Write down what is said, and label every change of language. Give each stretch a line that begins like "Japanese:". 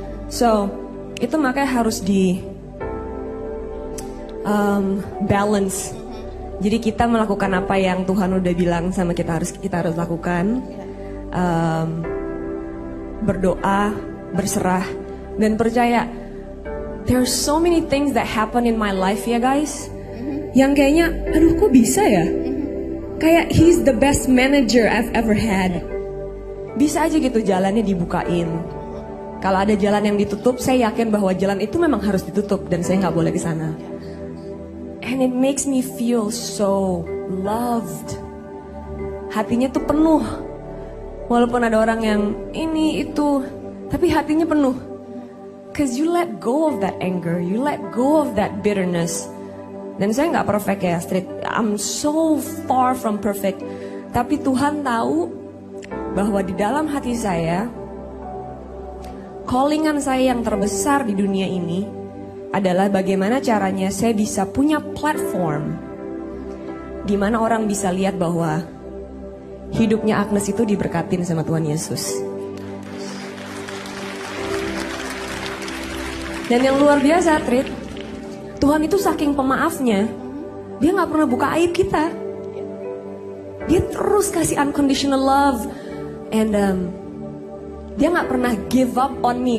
Indonesian: So, itu makanya harus di balance. Jadi kita melakukan apa yang Tuhan udah bilang sama kita harus lakukan. Berdoa, berserah, dan percaya.
English: There's so many things that happen in my life ya guys.
Indonesian: Yang kayaknya, aduh kok bisa ya? Kayak
English: he's the best manager I've ever had.
Indonesian: Bisa aja gitu jalannya dibukain. Kalau ada jalan yang ditutup, saya yakin bahwa jalan itu memang harus ditutup dan saya nggak boleh ke sana.
English: And it makes me feel so loved.
Indonesian: Hatinya tuh penuh. Walaupun ada orang yang ini itu, tapi hatinya penuh.
English: Cause you let go of that anger, you let go of that bitterness.
Indonesian: Dan saya nggak perfect ya, Astrid.
English: I'm so far from perfect.
Indonesian: Tapi Tuhan tahu bahwa di dalam hati saya, callingan saya yang terbesar di dunia ini adalah bagaimana caranya saya bisa punya platform di mana orang bisa lihat bahwa hidupnya Agnes itu diberkatin sama Tuhan Yesus. Dan yang luar biasa, Trit, Tuhan itu saking pemaafnya, dia gak pernah buka aib kita. Dia terus kasih
English: unconditional love. And
Indonesian: dia gak pernah
English: give up on me.